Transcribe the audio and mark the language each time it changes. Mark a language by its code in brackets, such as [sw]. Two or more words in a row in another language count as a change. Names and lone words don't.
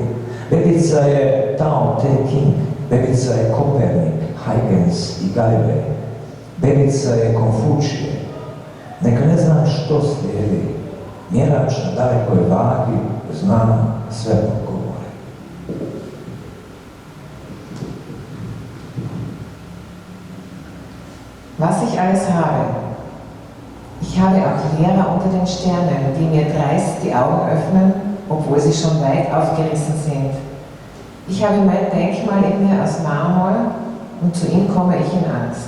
[hr] Bebica je Tao Te King, bebica je Kopernik, Huygens i Galilej. Bebica je Konfučije. Neka ne zna što slijedi. Mjerač na dalekoj vagi zna sve odgovore. [de] Was ich alles habe. Ich habe auch Lehrer unter den Sternen, die mir dreist die Augen öffnen, obwohl sie schon weit aufgerissen sind. Ich habe mein Denkmal in mir aus Marmor und zu ihm komme ich in Angst.